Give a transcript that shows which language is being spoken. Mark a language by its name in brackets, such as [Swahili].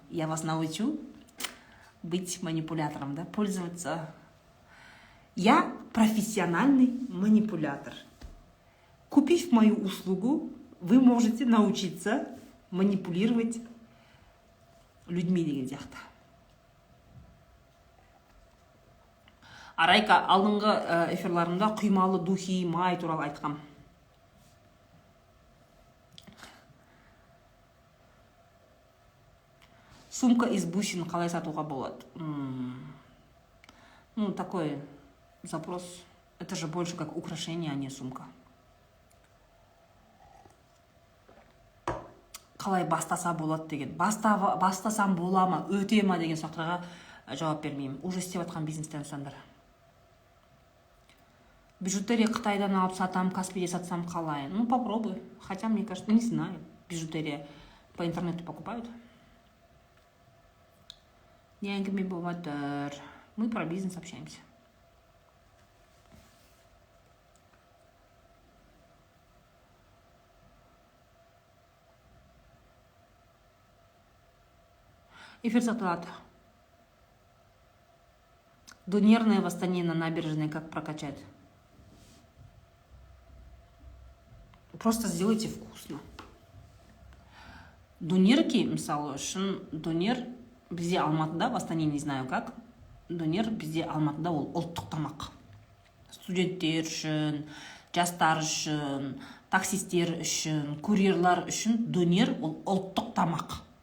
[Russian] Я вас научу быть манипулятором, да? Пользоваться. Я профессиональный манипулятор. Купив мою услугу, вы можете научиться манипулировать людьми [Kazakh] деген сияқты. Арайка алдыңғы эфирларымда құймалы духи май туралы айтқам. [Russian] Сумка из бусин [Kazakh] қалай сатуға болады? [Russian] Ну, такой запрос. Это же больше как украшение, а не сумка. [Kazakh] Қалай бастаса болады деген. Бастасам бола ма, өте ма деген сұрақтарға жауап бермеймін. Уже істеп жатқан бизнестен сондар. Бижутерия Қытайдан алып сатам, Каспиде сатсам қалай? [Russian] Ну, попробуй. Хотя, мне кажется, не знаю. Бижутерия по интернету покупают. [Kazakh] Не әңгіме болватыр. [Russian] Мы про бизнес общаемся. [Kazakh] Эфир сатылады. [Russian] Донерное в Астане на набережной как прокачать? Просто сделайте вкусно. [Kazakh] Донерки, мысалы үшін, донер бізде Алматыда, [Russian] в Астане не знаю как, [Kazakh] донер бізде Алматыда ол ұлттық тамақ. Студенттер үшін, жастар үшін, таксистер үшін, курьерлар үшін донер ол ұлттық тамақ.